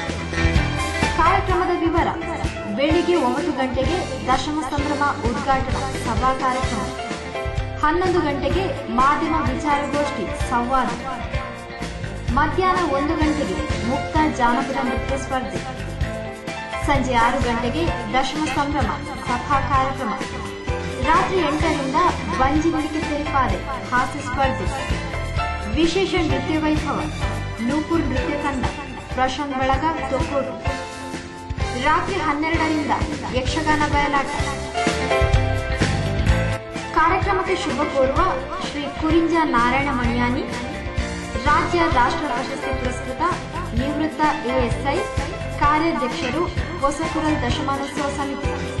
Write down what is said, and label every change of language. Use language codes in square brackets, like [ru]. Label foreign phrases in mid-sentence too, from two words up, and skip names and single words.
[kn] ಕಾರ್ಯಕ್ರಮದ ವಿವರ: ಬೆಳಿಗ್ಗೆ 9 ಗಂಟೆಗೆ ದಶಮ ಸಂಭ್ರಮ ಉದ್ಘಾಟನಾ ಸಭಾ ಕಾರ್ಯಕ್ರಮ, 11 ಗಂಟೆಗೆ ಮಾಧ್ಯಮ ವಿಚಾರಗೋಷ್ಠಿ ಸಂವಾದ, ಮಧ್ಯಾಹ್ನ 1 ಗಂಟೆಗೆ ಮುಕ್ತ ಜಾನಪದ ನೃತ್ಯ ಸ್ಪರ್ಧೆ, ಸಂಜೆ 6 ಗಂಟೆಗೆ ದಶಮ ಸಂಭ್ರಮ ಸಭಾ ಕಾರ್ಯಕ್ರಮ, ರಾತ್ರಿ 8ರಿಂದ ಬಂಜಿ ನುಡಿಕೆ ತೆರಿಪಾದೆ ಹಾಸ್ಯ ಸ್ಪರ್ಧೆ, ವಿಶೇಷ ನೃತ್ಯ ವೈಭವ, ನೂಪುರ್ ನೃತ್ಯ ತಂಡ, ಪ್ರಶಾಂತ್ ಬಳಗ, ತೊಕ್ಕೋಟು. ರಾತ್ರಿ 12ರಿಂದ ಯಕ್ಷಗಾನ ಬಯಲಾಟ. ಕಾರ್ಯಕ್ರಮಕ್ಕೆ ಶುಭ ಕೋರುವ ಶ್ರೀ ಕುರಿಂಜ ನಾರಾಯಣ ಮಣಿಯಾನಿ, ರಾಜ್ಯ ರಾಷ್ಟ್ರ ಪ್ರಶಸ್ತಿ ಪುರಸ್ಕೃತ ನಿವೃತ್ತ ಎಎಸ್ಐ, ಕಾರ್ಯಾಧ್ಯಕ್ಷರು, ಹೊಸಕುರಲ್ ದಶಮಾನೋತ್ಸವ ಸಮಿತಿ.